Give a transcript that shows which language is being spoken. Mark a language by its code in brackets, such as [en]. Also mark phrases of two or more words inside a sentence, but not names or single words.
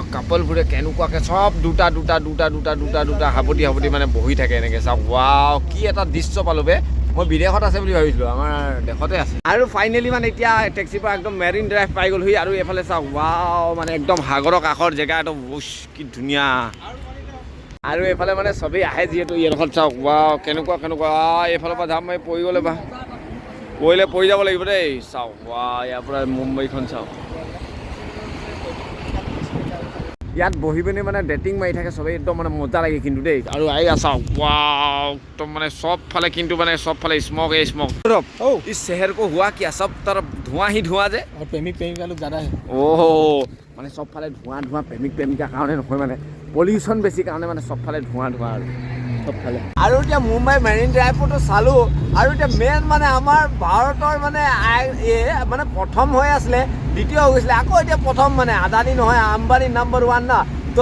[as] কাপলবোৰে কেনেকুৱাকে চব দুটা হাবতি মানে বহি থাকে এনেকে চাওক ৱাও কি এটা দৃশ্য পালোঁ বে মই বিদেশত আছে বুলি ভাবিছিলোঁ আমাৰ দেশতে আছে আৰু ফাইনেলি মানে এতিয়া টেক্সিৰ পৰা একদম মেৰিন ড্ৰাইভ পাই গ'লোহি আৰু এইফালে চাওক ৱাও মানে একদম সাগৰৰ কাষৰ জেগা একদম কি ধুনীয়া আৰু এইফালে মানে চবেই আহে যিহেতু এইডোখৰত চাওক ৱাও কেনেকুৱা এইফালৰ পৰা যাম মই পৰি যাব লাগিব দেই চাওক ৱাও ইয়াৰ পৰা মুম্বাইখন চাওক ইয়াত বহি পিনি মানে ডেটিং মাৰি থাকে চবেই একদম মানে মজা লাগে কিন্তু দেই আৰু আইয়া চাওক ৱাও একদম মানে চবফালে [hi] स्मोक इस शहर को हुआ क्या सब तरफ धुआं ही धुआं जे और प्रेमिका लोग ज़्यादा है [as] মানে চবফালে ধোঁৱা প্ৰেমিকা কাৰণে নহয় মানে পলিউশ্যন বেছি কাৰণে মানে চবফালে ধোঁৱা আৰু চবফালে আৰু এতিয়া মুম্বাই মেৰিন ড্ৰাইভতো চালোঁ আৰু এতিয়া মেইন মানে আমাৰ ভাৰতৰ মানে মানে প্ৰথম হৈ আছিলে দ্বিতীয় হৈ গৈছিলে আকৌ এতিয়া প্ৰথম মানে আদানী নহয় আম্বানী নাম্বাৰ 1 না তো